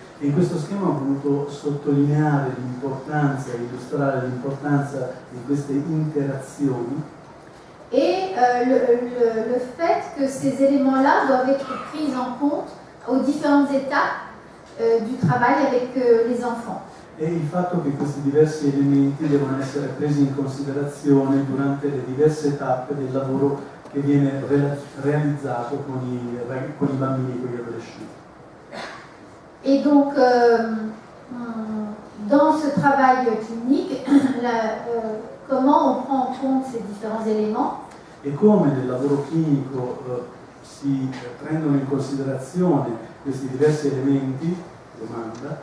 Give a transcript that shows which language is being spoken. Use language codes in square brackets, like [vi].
[it] E in questo schema ho voluto sottolineare l'importanza, illustrare l'importanza di queste interazioni. [fr] Et le fait que ces éléments-là doivent être pris en compte aux différentes étapes du travail avec les enfants. [it] E il fatto che questi diversi elementi devono essere presi in considerazione durante le diverse tappe del lavoro che viene realizzato con i bambini e con gli adolescenti. [fr] Et donc, dans ce travail clinique, comment on prend en compte ces différents éléments? [it] E come nel lavoro clinico si prendono in considerazione questi diversi elementi, domanda,